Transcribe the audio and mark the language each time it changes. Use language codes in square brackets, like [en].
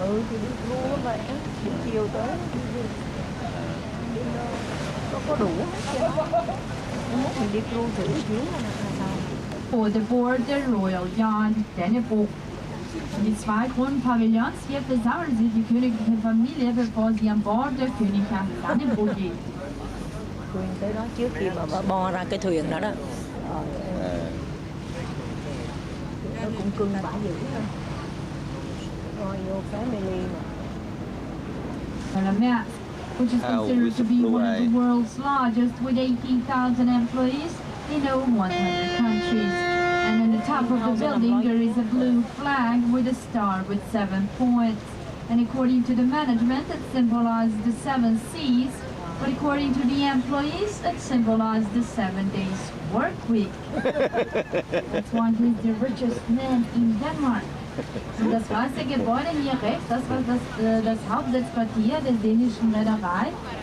[vi] Thì đi tour vậy á, chiều tới có đủ hết trơn. Mình đi tour thử xíu là sao? [en] For the board, the Royal Yard, Dannebrog. [de] Die 2 Kronenpavillons hier versammeln sich die königliche Familie, bevor sie an Bord der Königin Dannebrog geht. [vi] Thuyền tới đó trước khi mà bo ra cái thuyền đó đó. Nó cũng cưng bả dữ thôi. Rồi vô family mà. [en] Which is considered to be one of the world's largest with 18,000 employees in over 100 countries. And on the top of the building there is a blue flag with a star with 7 points. And according to the management it symbolizes the 7 seas, but according to the employees it symbolizes the 7 days work week. That's why he's the richest man in Denmark. [de] Und das weiße Gebäude hier rechts, das war das Hauptsitzquartier der dänischen Reederei.